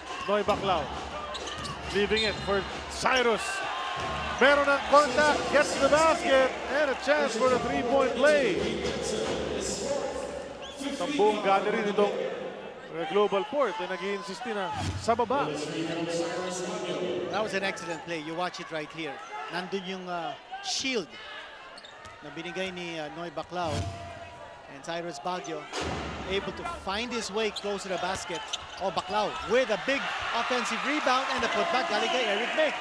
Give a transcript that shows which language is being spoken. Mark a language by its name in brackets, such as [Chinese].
[English] Noy Baclao. Leaving it for Cyrus. [Filipino] Meron ng [English] contact. Gets to the basket. And a chance for a 3-point play. [Filipino] Ang buong gallery nitong GlobalPort ay nag-i-insist na sa baba. [English] That was an excellent play. You watch it right here. [Filipino] Nandun yung shield na binigay ni [English] Noy Baclao. And Cyrus Baguio able to find his way close to the basket. Oh, Baclao with a big offensive rebound and the putback [Filipino] galing kay [English] Eric Meng.